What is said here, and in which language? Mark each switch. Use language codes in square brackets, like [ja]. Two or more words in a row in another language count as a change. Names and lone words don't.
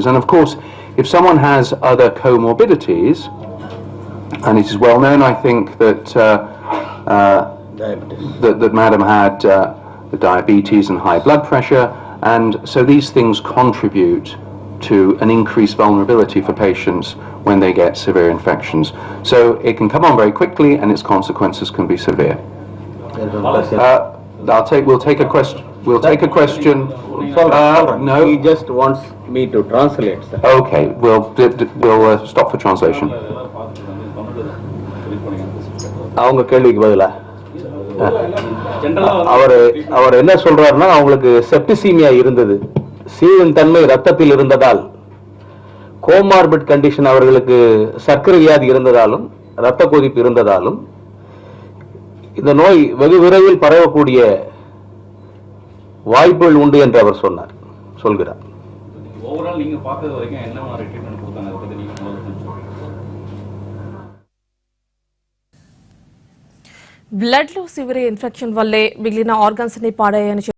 [en] And of course, if someone has other comorbidities, and it is well known, I think, that that Madam had the diabetes and high blood pressure, and so these things contribute to an increased vulnerability for patients when they get severe infections. So it can come on very quickly, and its consequences can be severe. We'll take a question. No. He just wants me to translate, sir. Okay, we'll stop for translation. [ta] அவங்க கேள்விக்கு பதிலா அவர் என்ன சொல்றாருன்னா, அவங்களுக்கு செப்டிசீமியா இருந்தது, சீவின் தன்மை ரத்தத்தில் இருந்ததால், [en] comorbid condition, [ta] அவர்களுக்கு சர்க்கரை வியாதி இருந்ததாலும் இரத்த கொதிப்பு இருந்ததாலும் இந்த நோய் வெகு விரைவில் பரவக்கூடிய வாய்ப்புகள் உண்டு என்று அவர் சொல்கிறார். ஓவரால் நீங்க பார்த்தது வரைக்கும் என்ன மாதிரி ட்ரீட்மென்ட் கொடுத்தாங்க, அதை பத்தி நீங்க [te] బ్లడ్ లో [en] severe infection [te] వల్లే మిగిలిన ఆర్గన్స్ ని పాడాయని